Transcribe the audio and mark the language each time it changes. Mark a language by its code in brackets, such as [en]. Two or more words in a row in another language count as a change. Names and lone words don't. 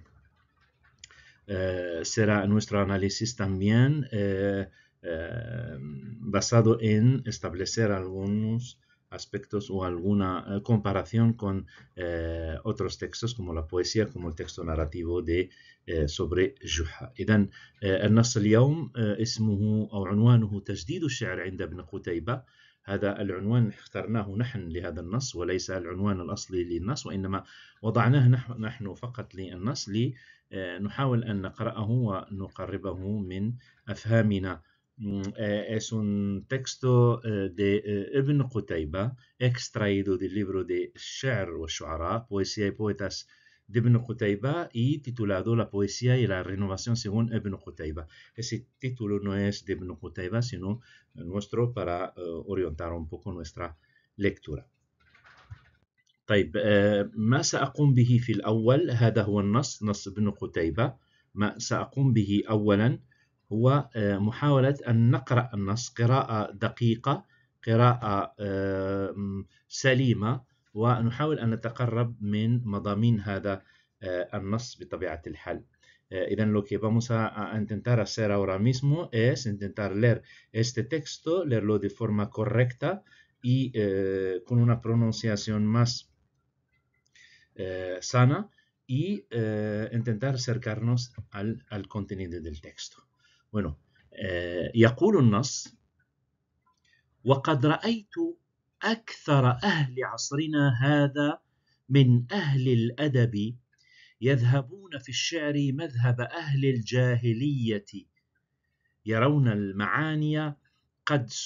[es] será nuestro análisis también basado en establecer algunos aspectos o alguna comparación con otros textos como la poesía, como el texto narrativo de sobre جحا. [ar] إذن النص اليوم اسمه أو عنوانه تجديد الشعر عند ابن قتيبة. هذا العنوان اخترناه نحن لهذا النص وليس العنوان الأصلي للنص، وإنما وضعناه نحن فقط للنص نحاول أن نقرأه ونقربه من أفهامنا. [es] Es un texto de Ibn Qutayba extraído del libro de Sh'r wa Shu'ara, Poesía y Poetas de Ibn Qutayba, y titulado La poesía y la renovación según Ibn Qutayba. Ese título no es de Ibn Qutayba, sino nuestro para orientar un poco nuestra lectura. [ar] طيب، ما سأقوم به في الأول، هذا هو نص ابن قتيبة. ما سأقوم به أولا هو محاولة أن نقرأ النص قراءة دقيقة، قراءة سليمة، ونحاول أن نتقرب من مضامين هذا النص بطبيعة الحال. [es] إذن lo que vamos a intentar hacer ahora mismo es intentar leer este texto, leerlo de forma correcta y con una pronunciación más sana, y intentar acercarnos al contenido del texto. Bueno, [ar] يقول النص: وقد رأيت أكثر أهل عصرنا هذا من أهل الأدب يذهبون في الشعر مذهب أهل الجاهلية، يرون المعاني قد